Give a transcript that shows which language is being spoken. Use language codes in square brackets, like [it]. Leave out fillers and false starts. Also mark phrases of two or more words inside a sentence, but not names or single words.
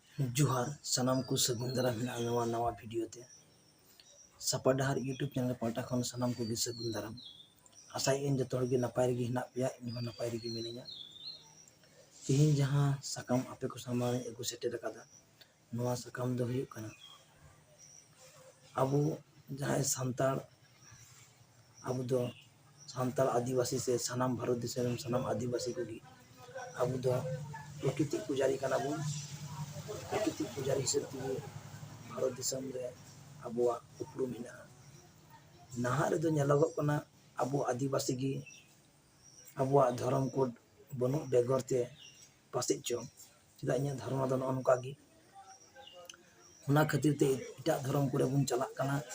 [sat] जोहार सानाम को सगुन दाराम नवा नवा वीडियो ते सापा डहार यूट्यूब चैनल पाटा खन सानाम को सगुन दाराम आशा इन जो तोड़ नपाय रही हिना पे इन नपाय रही मिनिया तिहिन जहां साकाम आपे को सामान एगु सेटेर कादा नवा साकाम दो हुयुग कना अबो जहां सांताल अबो दो सांताल आदिवासी से सानाम भारत दिसम सानाम आदिवासी को अबो दो [hi] प्रकृति पुजारी [sat] कना बो [hi] प्रकृति पुजारी हिसाब से [sat] भारत दिसम रे अबुआ उपरुम हिना नाहा रे दो नेलोगोग कना अबो आदिवासी गी अबुआ धर्म कोड बनु बेगर ते पासे चो चेदा इन्या धर्म दो नका गी उना खातिर ते इटा धर्म को बुन चला कना